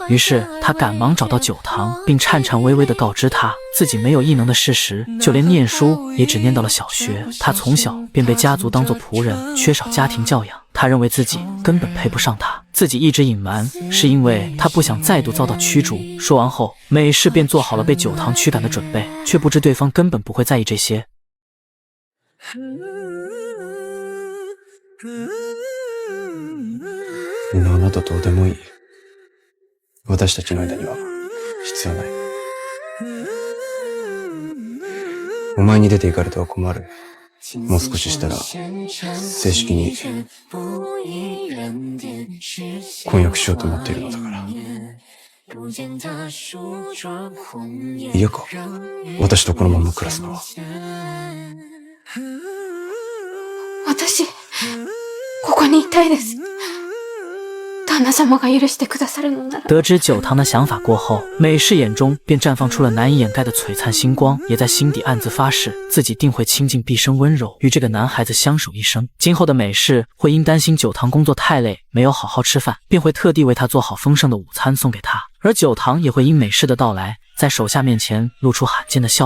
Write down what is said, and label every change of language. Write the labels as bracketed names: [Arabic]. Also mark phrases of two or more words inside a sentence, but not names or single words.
[Chinese] 于是她赶忙找到酒堂，并颤颤巍巍地告知他自己没有异能的事实，就连念书也只念到了小学。他从小便被家族当作仆人，缺少家庭教养。他认为自己根本配不上他，自己一直隐瞒，是因为他不想再度遭到驱逐。说完后，美式便做好了被酒堂驱赶的准备，却不知对方根本不会在意这些。 [Japanese] みんなあなたどうでもいい。私たちの間には必要ない。お前に出て行かれては困る。もう少ししたら正式に婚約しようと思っているのだから。嫌か？私とこのまま暮らすのは。私、ここにいたいです。旦那様が許してくださるのなら。 [Chinese] 得知酒堂的想法过后，美式眼中便绽放出了难以掩盖的璀璨星光，也在心底暗自发誓，自己定会倾尽毕生温柔，与这个男孩子相守一生。今后的美式会因担心酒堂工作太累，没有好好吃饭，便会特地为他做好丰盛的午餐送给他，而酒堂也会因美式的到来，在手下面前露出罕见的笑容。